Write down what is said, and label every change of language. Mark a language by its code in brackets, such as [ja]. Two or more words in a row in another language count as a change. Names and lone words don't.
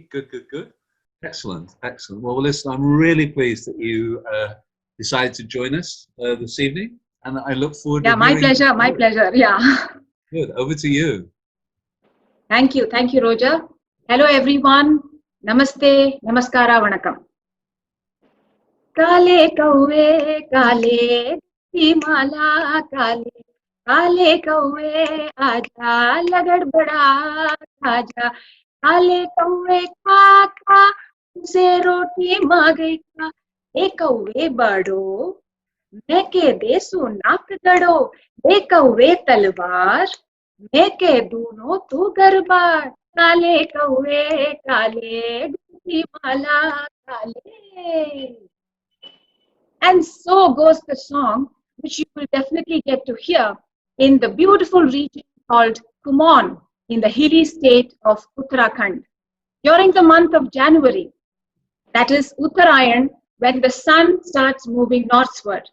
[en] Good, good, good. Excellent, excellent. Well, listen, I'm really pleased that you decided to join us this evening, and I look forward to my pleasure, my pleasure, yeah. Good, over to you. Thank you, Roger. Hello, everyone. Namaste, namaskara, vanakkam. [kfy] Kale kauve, kale, himala, kale. काले कौवे आजा लगड़ बड़ा आजा काले कौवे खा खा उसे रोटी मांगे खा ए कौवे बड़ो मैं के देसु नाक गड़ो दे कौवे तलवार मैं के दूनो तू गरबार काले कौवे काले गुठी माला काले. [en] And so goes the song, which you will definitely get to hear in the beautiful region called Kumon in the hilly state of Uttarakhand. During the month of January, that is Uttarayan, when the sun starts moving northward.